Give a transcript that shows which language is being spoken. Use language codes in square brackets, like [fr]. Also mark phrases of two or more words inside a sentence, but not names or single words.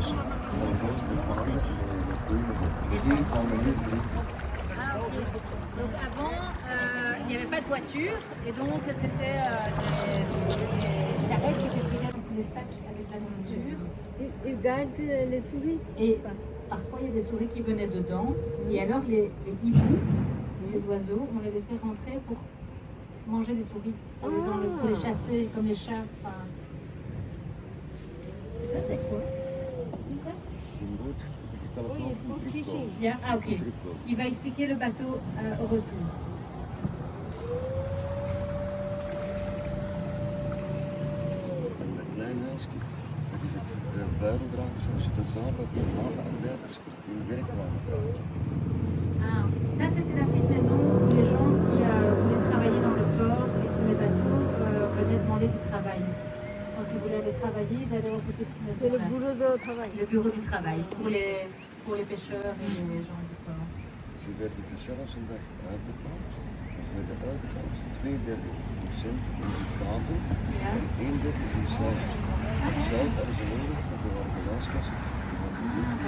[nl] En dat was alles bepaald met groene. Hier kwamen we hier drinken. [fr] Ah, ok. Donc avant, il n'y avait pas de voiture et donc c'était des charrettes qui étaient tirées dans les sacs avec la nourriture. Ils gardent les souris. Et parfois il y a des souris qui venaient dedans et alors les hiboux, les oiseaux, on les laissait rentrer pour manger les souris, pour les chasser comme les chats. Enfin, ça c'est quoi? [nl] Een boot, ik vertel het [fr] Oui, [nl] wel [fr] pour [nl] een fishing. [fr] Bien, ah ok. [nl] terugkomen. [fr] Il va expliquer le bateau au retour. [nl] En dat klein huisje, dat is het buideldragers, als je dat zag, dat de havenarbeiders hun werk kwamen vragen. [fr] Ah, ça c'était la petite maison où les gens qui voulaient travailler dans le port et sur les bateaux venaient demander du travail. Quand ils voulaient aller travailler, ils allaient dans cette petite maison. C'est le boulot de travail. Le bureau du travail pour les pêcheurs et les gens du port. [nl] Ze werden er zelfs een dag uitbetaald. Ze werden uitbetaald, 2/3 in centen, in ducaten, Ja. en 1/3 in zout. Zout hadden ze nodig, want er waren geluidskassen. Die hadden niet veel.